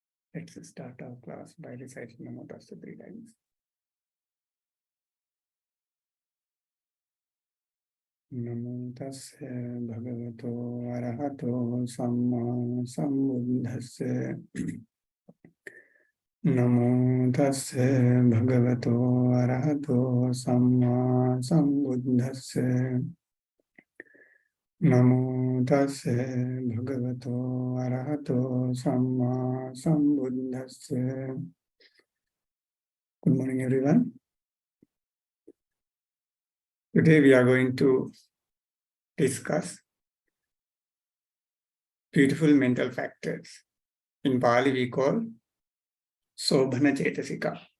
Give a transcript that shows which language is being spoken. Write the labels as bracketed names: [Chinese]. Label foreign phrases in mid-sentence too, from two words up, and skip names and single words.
[English] Let's start our class by reciting Namo Tassa 3 times. [Pali] Namo Tassa Bhagavato Arahato Samma Sambuddhassa. Namo Tassa Bhagavato Arahato Samma Sambuddhassa. Namo Tassa Bhagavato Arahato Samma Sambuddhassa. [English] Good morning, everyone. Today we are going to discuss beautiful mental factors. In Pali we call [Pali] Sobhana Cetasikā.